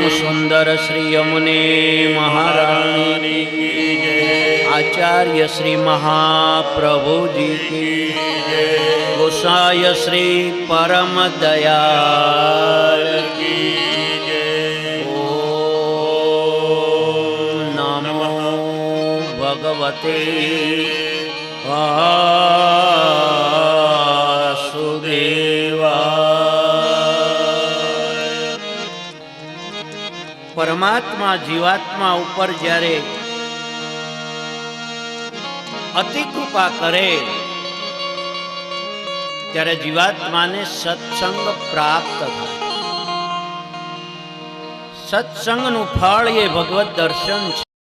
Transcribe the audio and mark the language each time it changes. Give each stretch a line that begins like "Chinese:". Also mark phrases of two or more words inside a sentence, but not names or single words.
Hindi: सुंदर श्री यमुने महारानी आचार्य श्री महाप्रभु जी की गोसाय श्री परम दयाल की ओम नमो भगवते वासुदेवाय।
Gujarati: પરમાત્મા જીવાત્મા ઊપર જ્યારે અતિ કૃપા કરે ત્યારે જીવાત્માને સત્સંગ પ્રાપ્ત થાય. સત્સંગનું ફળ એ ભગવત દર્શન છે.